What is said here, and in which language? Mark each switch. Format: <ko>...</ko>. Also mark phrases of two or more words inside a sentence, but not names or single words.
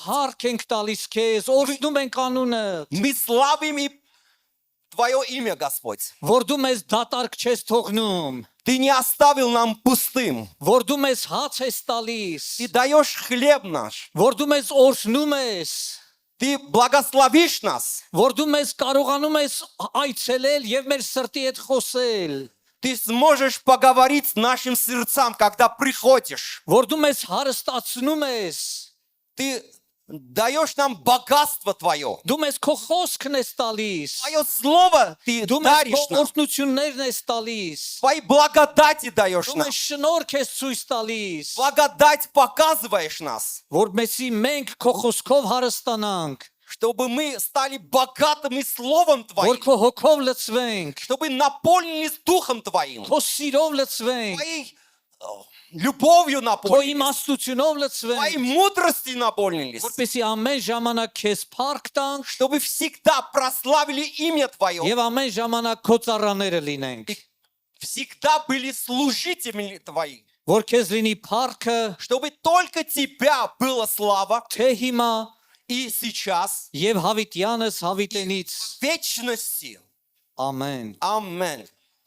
<hy>Հարկ ենք տալիս քեզ, օրհնում ենք անունը,</hy> <ru>Мы славим и Твое имя, Господь.</ru> <hy>որ դու մեզ դատարկ չես թողնում,</hy> <ru>Ты не оставил нам пустым.</ru> <hy>որ դու մեզ հաց ես տալիս,</hy> <ru>Ты даешь хлеб наш.</ru> <hy>որ дու մեզ օրհնում ես,</hy> <ru>Ты благословишь нас.</ru> <hy>որ դու մեզ կարողանում ես այցելել եւ մեր սրտի հետ խոսել,</hy> <ru>Ты сможешь поговорить с нашим сердцам, когда приходишь.</ru> <hy>որ դու մեզ հարստացնում ես,</hy> <ru>Ты даешь нам богатство Твое.</ru> <hy>Դու մեզ քո խոսքն ես տալիս։</hy> <ru>Твое Слово Ты</ru> <hy>Դու մեզ քո</hy> <ru>даришь нам.</ru> <hy>օրհնություններն ես տալիս։</hy> <ru>Твои благодати даешь</ru> <hy>Դու</hy> <ru>нам.</ru> <hy>մեզ շնորհք ես ցույց տալիս,</hy> <ru>Благодать показываешь нас,</ru> <hy>որովհետեւ մենք քո խոսքով հարստանանք,</hy> <ru>чтобы мы стали богатыми Словом</ru> <hy>որ</hy> <ru>Твоим,</ru> <hy>քո հոգով лծվենք,</hy> <ru>чтобы наполнились Духом Твоим,</ru> <hy>քո սիրով лծվենք,</hy> <ru>Твоей любовью</ru> <hy>քո</hy> <ru>наполнились,</ru> <hy>իմաստությունով</hy> <ru>Твоей</ru> <hy>լծվենք,</hy> <ru>мудростью наполнились,</ru> <hy>որպեսզի ամեն ժամանակ քեզ փառք տանք</hy> <ru>чтобы всегда прославили имя Твое</ru> <hy>եւ ամեն ժամանակ քո ծառաները լինենք,</hy> <ru>и всегда были служителями Твои,</ru> <hy>որ քեզ լինի փառքը</hy> <ru>чтобы только Тебя была слава</ru> <hy>թե հիմա</hy> <ru>и сейчас,</ru> <hy>եւ հավիտյանս հավիտենից։</hy> <ru>в вечности.</ru> <hy>Ամեն։</hy> <ru>Amen.</ru>